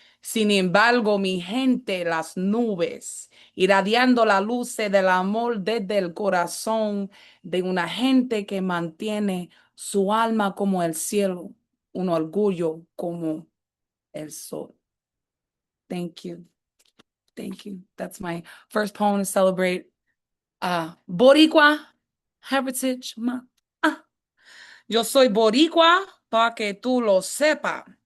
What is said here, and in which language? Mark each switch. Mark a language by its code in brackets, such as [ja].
[es] Sin embargo, mi gente, las nubes, irradiando la luz del amor desde el corazón de una gente que mantiene su alma como el cielo, un orgullo como el sol. [en] Thank you. Thank you. That's my first poem to celebrate Boricua Heritage Month. [es] Yo soy Boricua, para que tú lo sepa.